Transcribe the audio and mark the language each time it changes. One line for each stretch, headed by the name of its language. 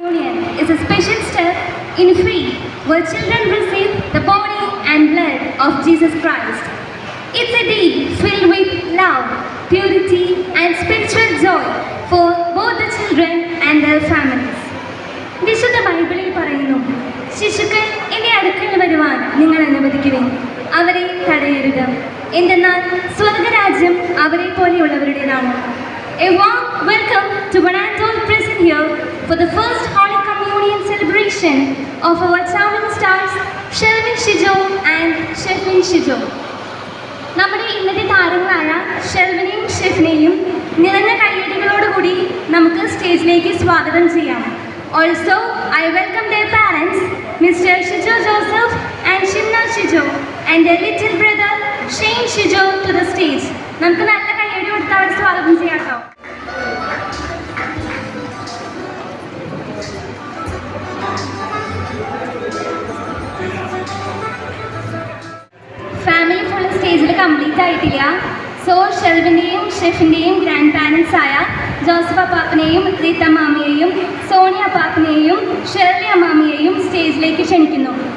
English: Communion is a special step in faith where children receive the body and blood of Jesus Christ. It's a day filled with love, purity, and spiritual joy for both the children and their families.
Malayalam: വിശുദ്ധ ബൈബിളിൽ പറയുന്നു, ശിശുക്കൾ എൻ്റെ അടുക്കൽ വരുവാൻ നിങ്ങൾ അനുവദിക്കുവിൻ, അവരെ തടയരുത്, എന്തെന്നാൽ സ്വർഗരാജ്യം അവരെ പോലെയുള്ളവരുടേതാണ്.
English: A warm welcome to one and all present here for the first Holy Communion celebration of our charming stars, Shelvin Shijo and Shefin Shijo.
Malayalam: നമ്മുടെ ഇന്നത്തെ താരങ്ങളായ ഷെൽവിനെയും ഷെഫിനെയും നിറഞ്ഞ കയ്യടികളോടുകൂടി നമുക്ക് സ്റ്റേജിലേക്ക് സ്വാഗതം ചെയ്യാം.
English: Also, I welcome their parents, Mr. Shijo Joseph and Shimna Shijo, and their little brother Shane Shijo to the stage.
Malayalam: നമുക്ക് നല്ല കയ്യടി കൊടുത്ത് അവരെ സ്വാഗതം ചെയ്യാം കേട്ടോ. ഫാമിലി ഫുൾ സ്റ്റേജിൽ കംപ്ലീറ്റ് ആയിട്ടില്ല. സോ ഷെൽവിൻ്റെയും ഷെഫിൻ്റെയും ഗ്രാൻഡ് പാരൻസ് ആയ ജോസഫ് അപ്പാപ്പനെയും റീത്ത മാമിയെയും സോണിയ അപ്പാപ്പനെയും ഷെർലി അമ്മാമിയെയും സ്റ്റേജിലേക്ക് ക്ഷണിക്കുന്നു.